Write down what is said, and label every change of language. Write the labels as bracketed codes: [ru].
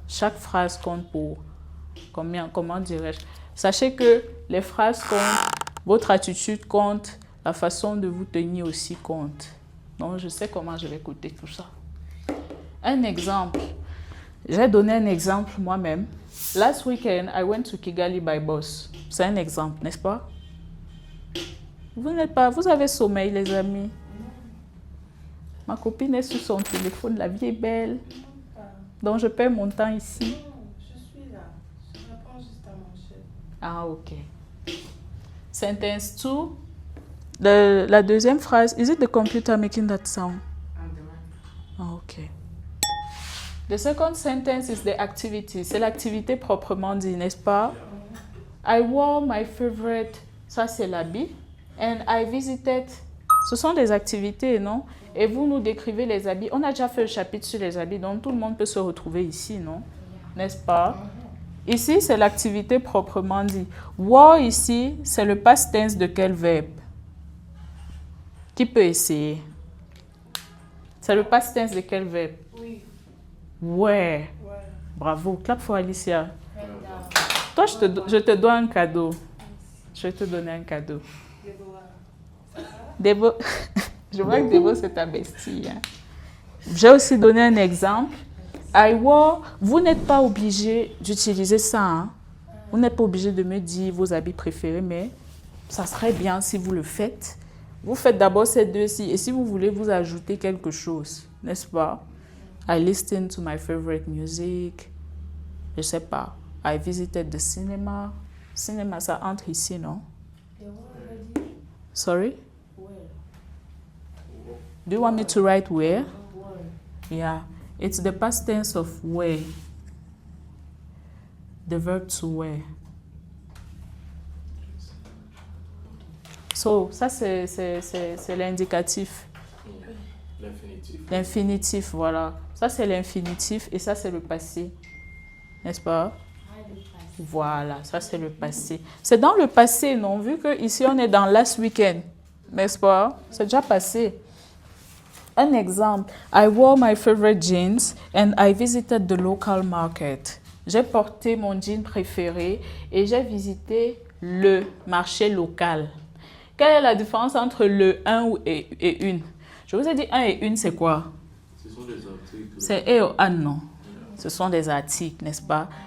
[fr] Chaque phrase compte pour comment dirais-je? Sachez que les phrases comptent, votre attitude compte, la façon de vous tenir aussi compte. Donc, je sais comment je vais coder tout ça. Un exemple. J'ai donné un exemple moi-même. [en] Last weekend, I went to Kigali by bus. [fr] C'est un exemple, n'est-ce pas? Vous avez sommeil, les amis. Ma copine est sur son téléphone, la vie est belle. Donc, je perds mon temps ici. Non, je suis là. Je réponds juste à mon chef. Ah, ok. [en] Sentence 2. [fr] La deuxième phrase. [en] Is it the computer making that sound? Ah, ok. The second sentence is the activity. [fr] C'est l'activité proprement dit, n'est-ce pas? [en] I wore my favorite. [fr] Ça, c'est l'habit. [en] And I visited. [fr] Ce sont des activités, non? Et vous nous décrivez les habits. On a déjà fait le chapitre sur les habits, donc tout le monde peut se retrouver ici, non? N'est-ce pas? Ici, c'est l'activité proprement dit. Wore ici, c'est le past tense de quel verbe? Qui peut essayer? C'est le past tense de quel verbe? Oui. Ouais. Bravo. [en] Clap for Alicia. Right. [fr] Toi, je te dois un cadeau. Je vais te donner un cadeau. Débo. Je vois que Débo, c'est ta bestie. Hein. J'ai aussi donné un exemple. [en] I wore. [fr] Vous n'êtes pas obligé d'utiliser ça. Hein. Vous n'êtes pas obligé de me dire vos habits préférés, mais ça serait bien si vous le faites. Vous faites d'abord ces deux-ci. Et si vous voulez vous ajouter quelque chose, n'est-ce pas? [en] I listened to my favorite music. [fr] Je sais pas. [en] I visited the cinema. [fr] Cinéma, ça entre ici, non? [en] Sorry? Do you want me to write where? Yeah. It's the past tense of wear. The verb to wear. [fr] So, ça c'est l'indicatif. L'infinitif. L'infinitif, voilà. Ça c'est l'infinitif et ça c'est le passé. N'est-ce pas? Voilà, ça c'est le passé. C'est dans le passé, non? Vu que ici on est dans [en] last weekend. [fr] N'est-ce pas? C'est déjà passé. Un exemple. [en] I wore my favorite jeans and I visited the local market. [fr] J'ai porté mon jean préféré et j'ai visité le marché local. Quelle est la différence entre le un et une? Je vous ai dit un et une, c'est quoi? Ce sont des articles. C'est et ou an, non? Ce sont des articles, n'est-ce pas?